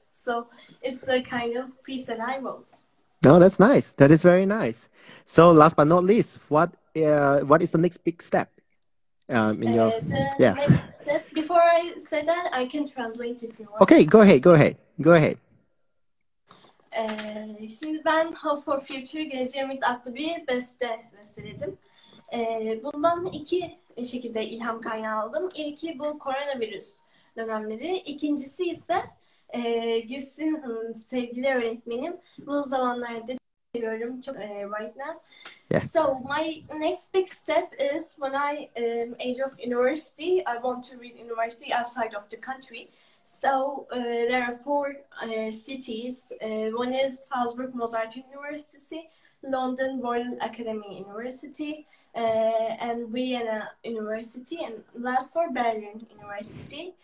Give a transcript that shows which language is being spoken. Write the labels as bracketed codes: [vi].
[en] So it's a kind of piece that I wrote. No, that's nice. That is very nice. So last but not least, what is the next big step in your The yeah? next step, before I say that, I can translate if you want. Okay, go ahead, go ahead, go ahead. [tr] Şimdi ben Hope for Future, Geleceğe Ümit adlı bir besteledim. Bundan iki şekilde ilham kaynağı aldım. İlki bu koronavirüs dönemleri. İkincisi ise Gülsün Hanım, sevgili öğretmenim. Bu zamanlarda seviyorum çok [en] right now. Yeah. So my next big step is when I age of university, I want to read university outside of the country. So there are four cities. One is Salzburg Mozart University, London Royal Academy University, and Vienna University, and last for Berlin University.